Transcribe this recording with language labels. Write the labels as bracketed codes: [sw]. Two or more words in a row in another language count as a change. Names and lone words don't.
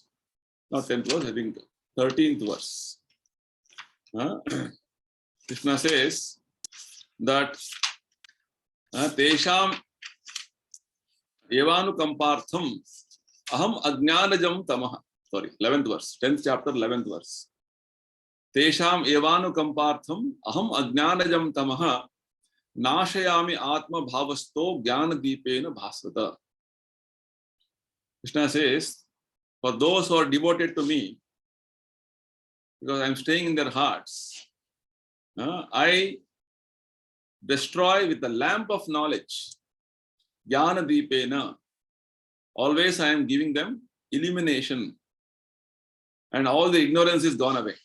[en] Not 10th verse, I think 13th verse. Krishna says that [sa] तेषाम् एवानुकम्पार्थम् अहम् अज्ञानजं तमः. [en] Sorry, 11th verse, 10th chapter, 11th verse. [sa] तेषाम् एवानुकम्पार्थम् अहम् अज्ञानजं तमः नाशयामि आत्म भावस्थो ज्ञान दीपेन भास्वता. [en] Krishna says, for those who are devoted to me, because I am staying in their hearts, I destroy with the lamp of knowledge, [sa] ज्ञान दीपेन. [en] Always I am giving them illumination, and all the ignorance is gone away.